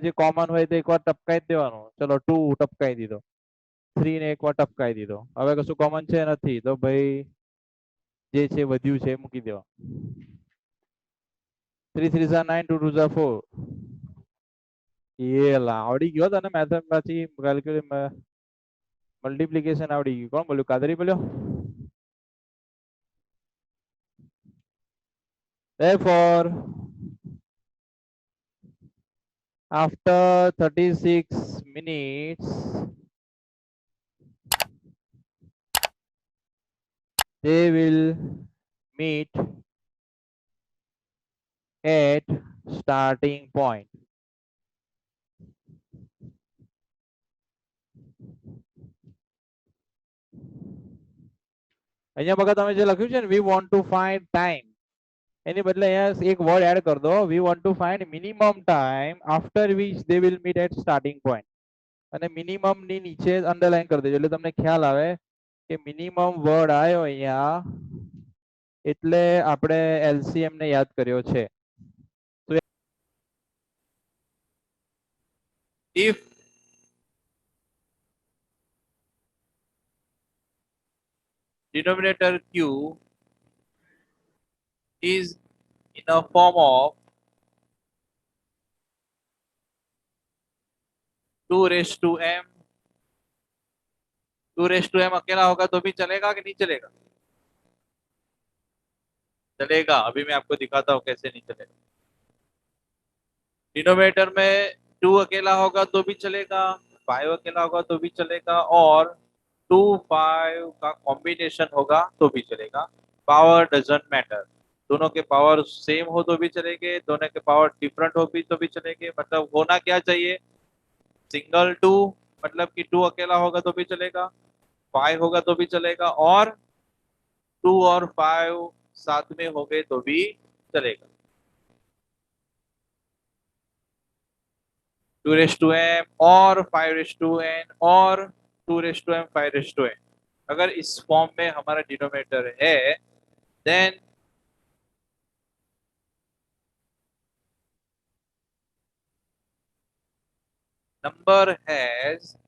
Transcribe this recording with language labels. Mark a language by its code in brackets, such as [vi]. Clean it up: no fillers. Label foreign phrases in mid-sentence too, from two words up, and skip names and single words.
[gu] જે કોમન હોય તો એકવાર ટપકાઈ જ દેવાનું ચલો 2 ટપકાઈ દીધો 3 ને એકવાર ટપકાઈ દીધો હવે કશું કોમન છે નથી તો ભાઈ જે છે વધ્યું છે મૂકી દેવા [en] 3 3 are 9 2 2 are 4 [gu] એ લા આવડી ગયો તને મેથડ માંથી [en] calculate multiplication [gu] આવડી ગયું કોણ બોલ્યું કાદરી બોલ્યો [en] therefore after 36 minutes they will meet at starting point. [gu] અહીંયા બગા તમે જે લખ્યું છે ને [en] we want to find time [gu] એની બદલે અહીંયા એક [en] word add [hi] कर दो [en] we want to find minimum time after which they will meet at starting point [gu] અને મિનિમમ ની નીચે અંડરલાઈન કરી દેજો એટલે તમને ખ્યાલ આવે કે [en] minimum word [gu] આવ્યો અહીંયા એટલે આપણે LCM ને યાદ કર્યો છે [en] if denominator q is in a form of 2 raised to m [hi] 2 raised to m अकेला होगा तो भी चलेगा कि नहीं चलेगा चलेगा अभी मैं आपको दिखाता हूँ कैसे नहीं चलेगा डिनोमिनेटर में 2 अकेला होगा तो भी चलेगा 5 अकेला होगा तो भी चलेगा और 2 5 का कॉम्बिनेशन होगा तो भी चलेगा [en] power doesn't matter [hi] दोनों के पावर सेम हो तो भी चलेंगे दोनों के [en] power different [hi] हो भी तो भी चलेंगे मतलब होना क्या चाहिए सिंगल 2 मतलब कि 2 अकेला होगा तो भी चलेगा 5 होगा तो भी चलेगा और 2 और 5 साथ में हो गए तो भी चलेगा [en] 2 raised to m और 5 raised to n और 2 raised to m 5 raised to n [hi] अगर इस फॉर्म में हमारा डिनोमिनेटर है [en] देन number has